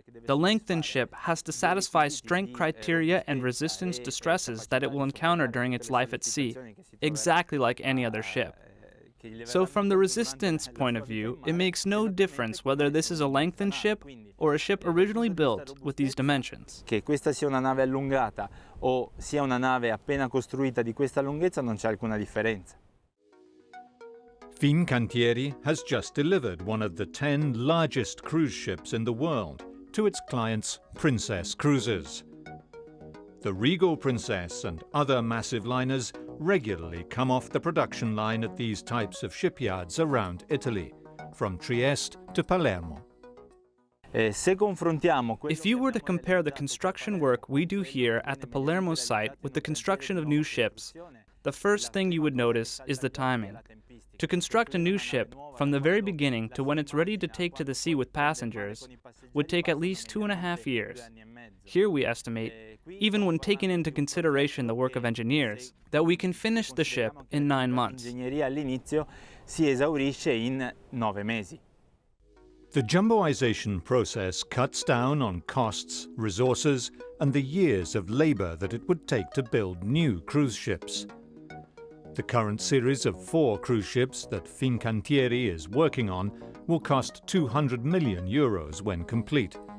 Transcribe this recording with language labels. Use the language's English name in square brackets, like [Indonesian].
[English] The lengthened ship has to satisfy strength criteria and resistance to stresses that it will encounter during its life at sea, exactly like any other ship. So from the resistance point of view, it makes no difference whether this is a lengthened ship or a ship originally built with these dimensions. [Italian] Che questa sia una nave allungata o sia una nave appena costruita di questa lunghezza non c'è alcuna differenza. [English] Fincantieri has just delivered one of the 10 largest cruise ships in the world to its clients, Princess Cruises. The Regal Princess and other massive liners regularly come off the production line at these types of shipyards around Italy, from Trieste to Palermo. If you were to compare the construction work we do here at the Palermo site with the construction of new ships, the first thing you would notice is the timing. To construct a new ship, from the very beginning to when it's ready to take to the sea with passengers, would take at least 2.5 years. Here we estimate, even when taking into consideration the work of engineers, that we can finish the ship in 9 months. [Italian] All'inizio si esaurisce in 9 mesi. [English] The jumboization process cuts down on costs, resources, and the years of labor that it would take to build new cruise ships. The current series of 4 cruise ships that Fincantieri is working on will cost 200 million euros when complete.